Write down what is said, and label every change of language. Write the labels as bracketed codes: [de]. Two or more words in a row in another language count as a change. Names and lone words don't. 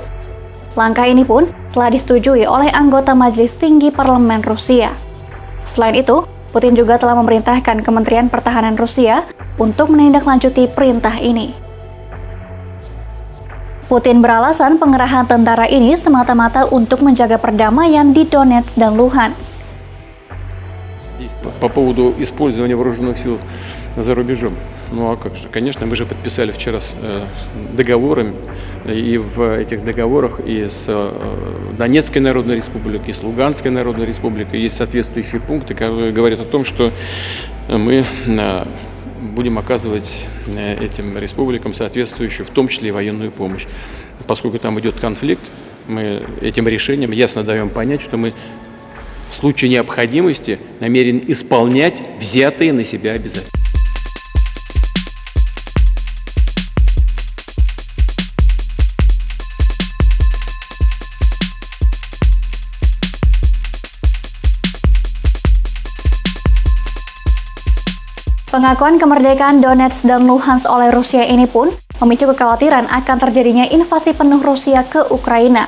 [id] Langkah ini pun telah disetujui oleh anggota Majelis Tinggi Parlemen Rusia. Selain itu, Putin juga telah memerintahkan Kementerian Pertahanan Rusia untuk menindaklanjuti perintah ini. Putin beralasan pengerahan tentara ini semata-mata untuk menjaga perdamaian di Donetsk dan Luhansk. [ru] По поводу использования вооруженных сил за рубежом. Ну а как же? Конечно, мы же подписали вчера договоры, и в этих договорах и с Донецкой Народной Республикой, и с Луганской Народной Республикой есть соответствующие пункты, которые говорят о том, что мы будем оказывать этим республикам соответствующую, в том числе и военную помощь. Поскольку там идет конфликт, мы этим решением ясно даем понять, что мы в случае необходимости намерен исполнять взятые на себя обязательства. [id] Pengakuan kemerdekaan Donetsk dan Luhansk oleh Rusia ini pun memicu kekhawatiran akan terjadinya invasi penuh Rusia ke Ukraina.